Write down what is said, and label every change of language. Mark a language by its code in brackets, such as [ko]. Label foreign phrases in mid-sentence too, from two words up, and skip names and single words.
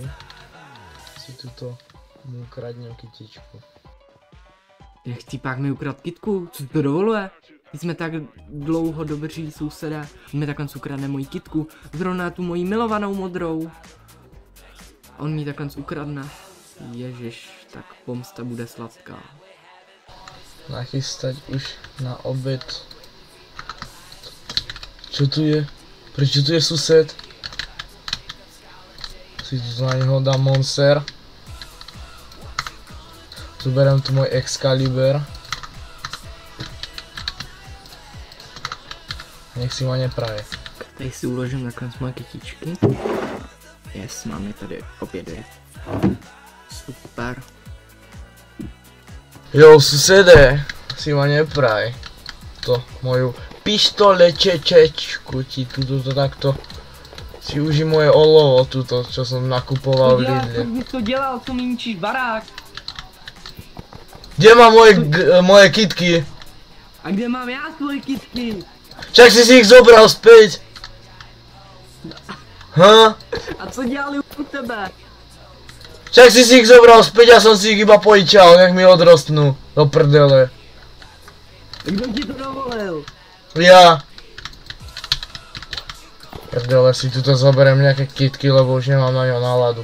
[sk] Si tuto mu ukradnem kytičku. [cs] Jak chcípák mi ukradl kytku? Co to dovoluje? My jsme tak dlouho dobří sousedé, on mi takhle ukradne moji kytku, zrovna tu moji milovanou modrou. On mi takhle ukradne. Ježiš, tak pomsta bude sladká. [sk] Nachystať už na obed. Čo tu je? Prečo tu je sused? Si tu na neho dám monster. Tu berem tu môj Excalibur. Nech si ma nepraje. [cs] Tady si uložím nakonec moje kytičky. Yes, mám je tady obě dvě. Super. [sk] Jo, susede, si ma nepraj. To moju pistolečečečku ti tuto takto. Si uži moje olovo tuto, čo som nakupoval v Lidle. [cs] Co to dělal, co mi ničíš barák? Kde mám moje kytky? A kde mám já svoje kytky? [sk] Však si ich zobral späť. Ha? [cs] A co dělali u tebe? [sk] Však si ich zobral späť, ja som si ich iba pojičal, nech mi odrostnú. [cs] Do prdele. Kdo ti to dovolil? [sk] Ja. Prdele, si tuto zoberiem nejaké kytky, lebo už nemám na ňo náladu.